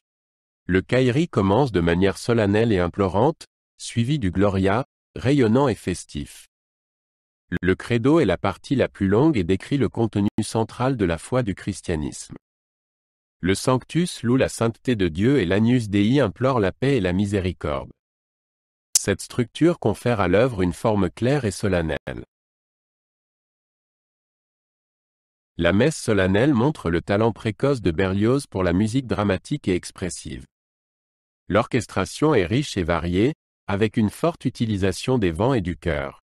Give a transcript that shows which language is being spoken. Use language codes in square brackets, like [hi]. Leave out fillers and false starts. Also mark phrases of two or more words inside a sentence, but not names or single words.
[fr] Le Kyrie commence de manière solennelle et implorante, suivi du Gloria, rayonnant et festif. Le Credo est la partie la plus longue et décrit le contenu central de la foi du christianisme. Le Sanctus loue la sainteté de Dieu et l'Agnus Dei implore la paix et la miséricorde. Cette structure confère à l'œuvre une forme claire et solennelle. La messe solennelle montre le talent précoce de Berlioz pour la musique dramatique et expressive. L'orchestration est riche et variée, avec une forte utilisation des vents et du chœur.